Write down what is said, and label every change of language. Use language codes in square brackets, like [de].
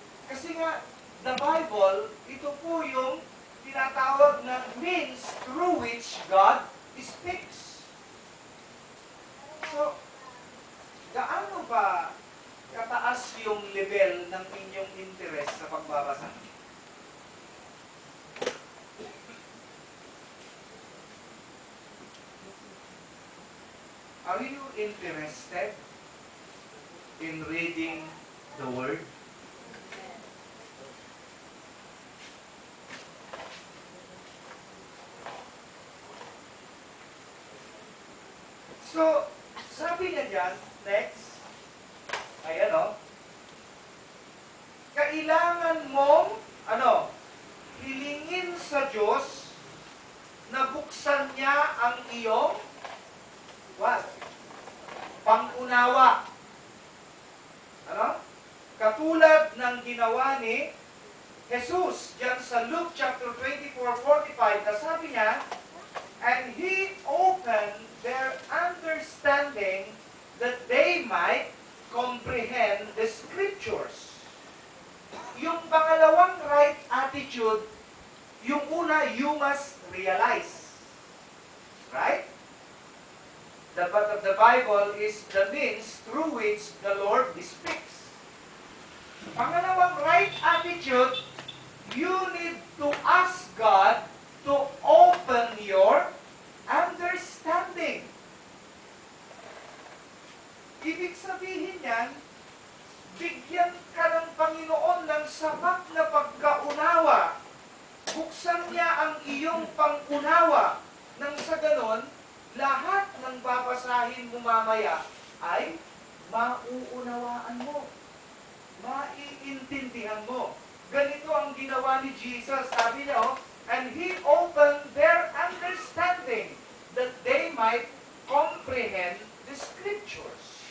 [tl] Kasi nga, the Bible, ito po yung tinatawag na [en] means through which God speaks. [tl] So, gaano ba kataas yung level ng inyong interest sa pagbabasa? [en] Are you interested in reading the Word? [tl] So, sabi niya dyan, next, kailangan mong, hilingin sa Diyos na buksan niya ang iyong, pangunawa. Katulad ng ginawa ni Jesus, dyan sa Luke chapter 24:45, na sabi niya, [en] and He opened their understanding that they might comprehend the Scriptures. [tl] Yung pangalawang [en] right attitude, [tl] yung una, [en] you must realize. Right? The Bible is the means through which the Lord speaks. [tl] Pangalawang [en] right attitude, you need to ask God to open your understanding. [tl] Ibig sabihin yan, bigyan ka ng Panginoon ng sapat na pagkaunawa. Buksan niya ang iyong pangunawa. Nang sa ganon, lahat ng babasahin mo mamaya ay mauunawaan mo. Maiintindihan mo. Ganito ang ginawa ni Jesus. Sabi niya, [en] and He opened their understanding that they might comprehend the Scriptures.